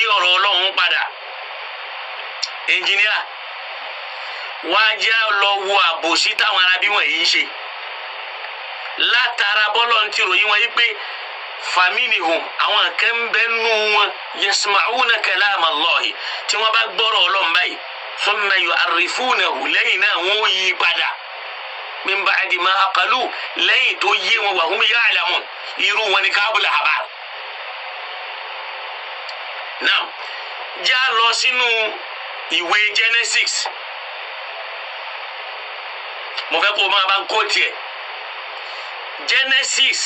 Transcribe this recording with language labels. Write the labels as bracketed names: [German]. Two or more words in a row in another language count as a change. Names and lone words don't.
[Yoruba] ọ̀rọ̀ Ọlọ́run padà ẹnjìníà wá jẹ́ lọ wo àbòsí táwọn arábí wọ̀nyí ń ṣe látara bọ́lọ̀ ń tìròyìn wọn yí pé faminihum àwọn kan ń bẹ nù wọn [Arabic] يسمعون كلام الله [Yoruba] tí wọ́n bá gbọ́rọ̀ Ọlọ́run báyìí [Arabic] ثم يحرفونه [Yoruba] lẹ́yìn náà wọ́n yí padà [Arabic] من بعد ما عقلوا [Yoruba] lẹ́yìn tó yé wọn [Arabic] وهم يعلمون [Yoruba] irú wọn ni Ka'bul ahbar. Now já lọ sínú ìwé Genesis mo fẹ́ kó o máa bá ń kó tiẹ̀ Genesis